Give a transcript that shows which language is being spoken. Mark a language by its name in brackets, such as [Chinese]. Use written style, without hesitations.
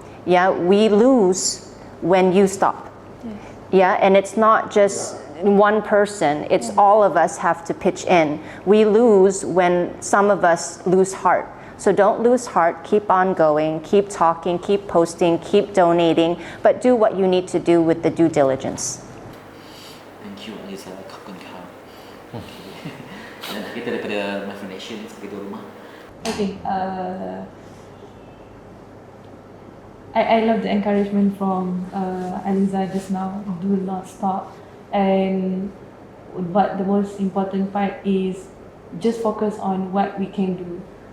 [English] Yeah, we lose when you stop. Yeah, and it's not just one person, it's all of us have to pitch in. We lose when some of us lose heart. So don't lose heart, keep on going, keep talking, keep posting, keep donating, but do what you need to do with the due diligence. Thank you, Aliza. [Malay] Kanak-Kanak. Dan kita daripada MyFundAction sebagai tuan rumah. [English] Okay, I love the encouragement from Aliza just now. Do not stop. And but the most important part is just focus on what we can do.